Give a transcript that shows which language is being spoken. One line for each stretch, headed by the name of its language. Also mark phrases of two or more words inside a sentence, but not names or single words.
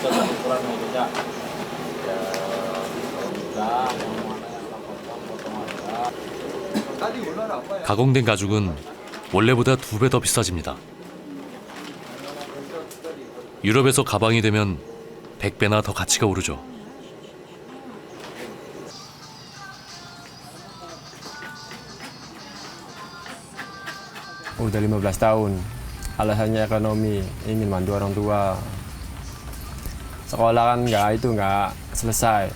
Korean: 가공된 가죽은 원래보다 2배 더 비싸집니다. 유럽에서 가방이 되면 100배나 더 가치가 오르죠.
Indonesian: Udah 15 tahun. Alasannya ekonomi, ingin bantu orang tua. Sekolah kan nggak selesai.